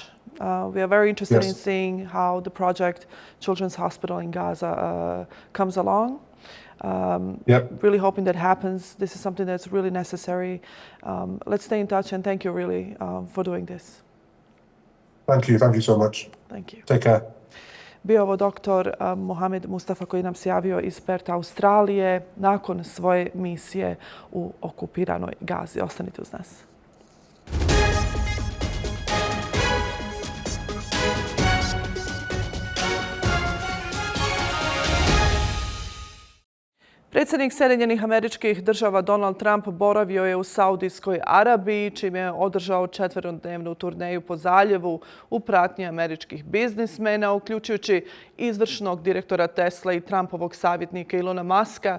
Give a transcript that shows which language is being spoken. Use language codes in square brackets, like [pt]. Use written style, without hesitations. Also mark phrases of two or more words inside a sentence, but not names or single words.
[en] We are very interested in seeing how the project Children's Hospital in Gaza comes along. Really hoping that happens. This is something that's really necessary. Let's stay in touch, and thank you really for doing this. Thank you so much. Thank you. Take care. [bs] Bio ovo doktor Mohammed Mustafa koji nam se javio iz Pertha, Australije, nakon svoje misije u okupiranoj Gazi. Ostanite uz nas. Predsjednik Sjedinjenih Američkih Država Donald Trump boravio je u Saudijskoj Arabiji, čime je održao 4-dnevnu turneju po zaljevu u pratnji američkih biznismena, uključujući izvršnog direktora Tesla i Trumpovog savjetnika Ilona Muska.